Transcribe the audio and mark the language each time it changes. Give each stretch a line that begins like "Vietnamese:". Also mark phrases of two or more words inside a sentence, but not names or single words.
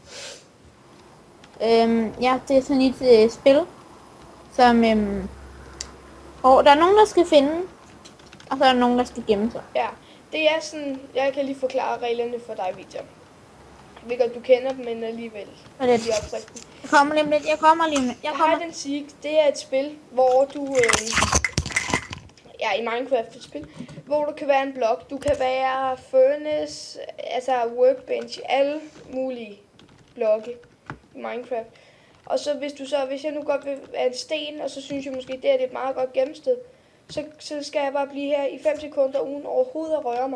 Danish: Ja, det er sådan et spil, som... hvor der er nogen, der skal finde, og så er der nogen, der skal gemme sig. Ja, det er sådan... Jeg kan lige forklare reglerne for dig, Victor. Jeg ved godt, du kender dem, men alligevel. Jeg kommer lige om lidt.
English: Hide and Seek,
Danish: det er et spil, hvor du... i Minecraft et spil, hvor du kan være en blok. Du kan være furnace, altså workbench, alle mulige blokke i Minecraft. Og så hvis jeg nu godt vil være en sten, og så synes jeg måske, det er et meget godt gemmested, så skal jeg bare blive her i 5 sekunder uden overhovedet at røre mig.